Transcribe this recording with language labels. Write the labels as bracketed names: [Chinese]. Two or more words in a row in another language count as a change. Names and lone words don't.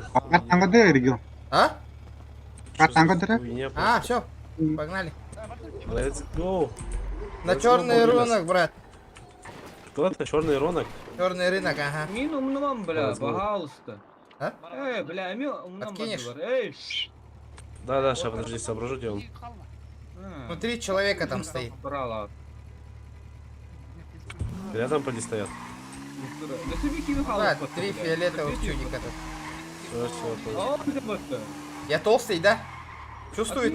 [Russian] Tango deh, Rigo. А? Tango deh. А, все. Погнали. [English] Let's go. [Russian] На черный рынок, брат. Кто это? Черный рынок? Черный рынок, ага. Мин умнам, бля, Возьму. пожалуйста. А? Бля, мин умнам. Откинешь? Эй, Да, сейчас, подожди, соображу, где он. Ну 3 человека там стоит. Брала. Рядом поди стоят. Да, 3 фиолетовых чудика тут. Все. Я толстый, да? Чувствуется,